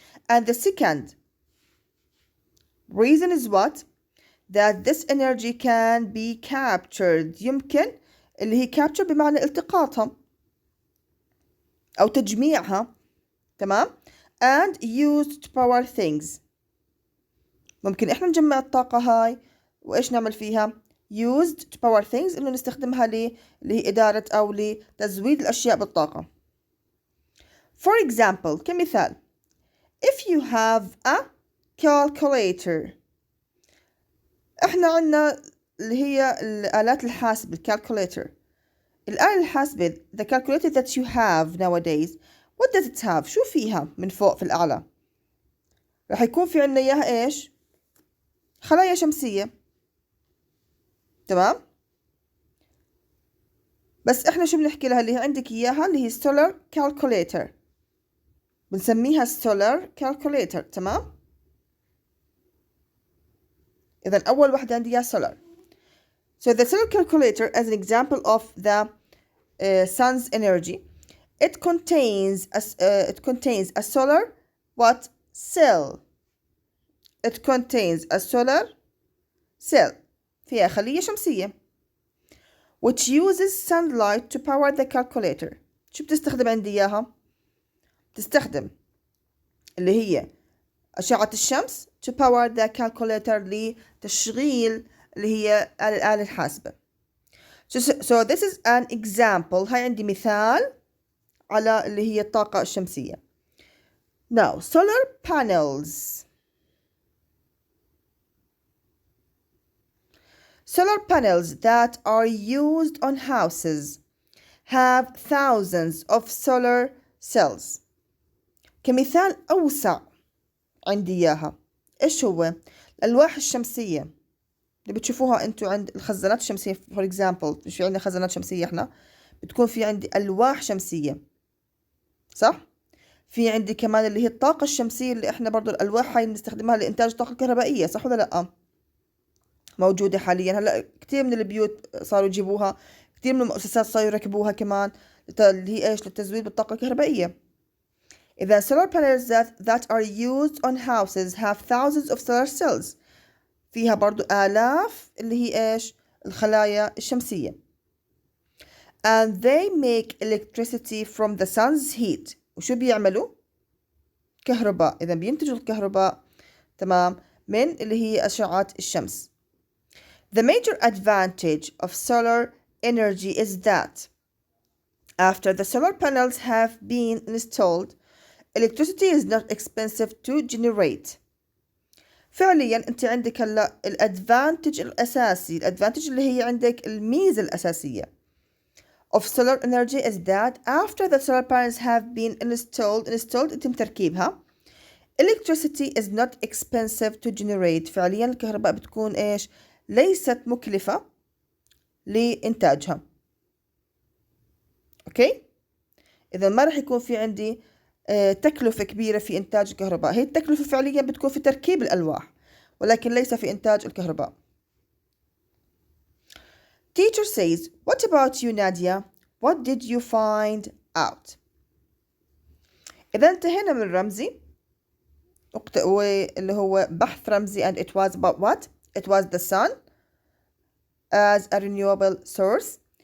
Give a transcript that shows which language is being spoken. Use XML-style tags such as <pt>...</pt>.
<en>And the second reason is what? That this energy can be captured.</en> <ar>يمكن اللي هي capture بمعنى التقاطها أو تجميعها. تمام؟</ar> <en>and used to power things.</en> <ar>ممكن إحنا نجمع الطاقة هاي وإيش نعمل فيها؟</ar> <en>used to power things،</en> <ar>إنه نستخدمها اللي هي إدارة أو لتزويد الأشياء بالطاقة.</ar> <en>For example،</en> <ar>كمثال،</ar> <en>if you have a calculator.</en> <ar>إحنا عنا اللي هي الآلات الحاسبة calculator. الآلة الحاسبة</ar> <en>the calculator that you have nowadays, what does it have?</en> <ar>شو فيها من فوق في الأعلى؟ رح يكون في عنا إياها إيش؟ خلايا شمسية. تمام؟ بس إحنا شو بنحكي لها اللي هي عندك إياها اللي هي solar calculator. بنسميها solar calculator. تمام؟ إذن أول واحدة عندي إياها solar.</ar> <en>So the solar calculator as an example of the sun's energy, it contains a solar what? Cell. It contains a solar cell.</en> <ar>فيها خلية شمسية.</ar> <en>Which uses sunlight to power the calculator.</en> <ar>شو بتستخدم عندي إياها؟ تستخدم اللي هي أشعة الشمس</ar> <en>to power the calculator</en> <ar>لتشغيل اللي هي الآلة الحاسبة.</ar> <en>So this is an example.</en> <ar>هاي عندي مثال على اللي هي الطاقة الشمسية.</ar> <en>Now solar panels. Solar panels that are used on houses have thousands of solar cells.</en> <ar>كمثال أوسع عندي إياها إيش هو؟ الألواح الشمسية. اللي بتشوفوها انتوا عند الخزانات الشمسية</ar> <en>for example.</en> <ar>مش في عندنا خزانات شمسية احنا، بتكون في عندي ألواح شمسية، صح؟ في عندي كمان اللي هي الطاقة الشمسية، اللي احنا برضو الألواح هاي بنستخدمها لإنتاج الطاقة الكهربائية، صح ولا لأ؟ موجودة حاليا هلا، كتير من البيوت صاروا يجيبوها، كتير من المؤسسات صاروا يركبوها كمان، اللي هي ايش؟ للتزويد بالطاقة الكهربائية. إذا</ar> <en>solar panels that are used on houses have thousands of solar cells.</en> <ar>فيها برضو آلاف اللي هي ايش؟ الخلايا الشمسية.</ar> <en>And they make electricity from the sun's heat.</en> <ar>وشو بيعملوا؟ كهرباء. إذا بينتجوا الكهرباء، تمام، من اللي هي أشعة الشمس.</ar> <en>The major advantage of solar energy is that after the solar panels have been installed, electricity is not expensive to generate.</en> <ar>فعليا انت عندك هلا الادفانتج الاساسي، الادفانتج اللي هي عندك الميزه الاساسيه</ar> <en>of solar energy is that after the solar panels have been installed</en> <ar>يتم تركيبها،</ar> <en>electricity is not expensive to generate.</en> <ar>فعليا الكهرباء بتكون ايش؟ ليست مكلفة لإنتاجها. اوكي، إذا ما رح يكون في عندي تكلفة كبيرة في إنتاج الكهرباء. هي التكلفة فعليا بتكون في تركيب الألواح، ولكن ليس في إنتاج الكهرباء.</ar> <en>Teacher says, what about you, Nadia? What did you find out?</en> <ar>إذا انتهينا من رمزي واللي هو بحث رمزي</ar> <en>and it was about what? It was the sun as a renewable source.</en>